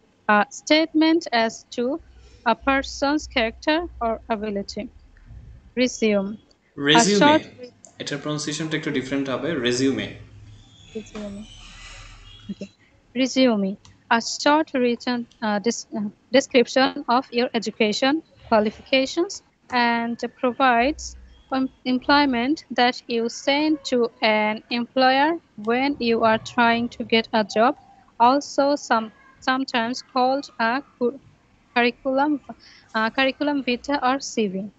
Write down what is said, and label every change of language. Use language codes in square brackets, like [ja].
[en] A statement as to a person's character or ability. Resume, a resume, short [bn] এটার প্রনাউন্সিয়েশনটা একটু different হবে, resume. [en] resume. Okay. Resume, a short written description of your education, qualifications, and provides employment that you send to an employer when you are trying to get a job, also sometimes called a curriculum, curriculum vitae or CV.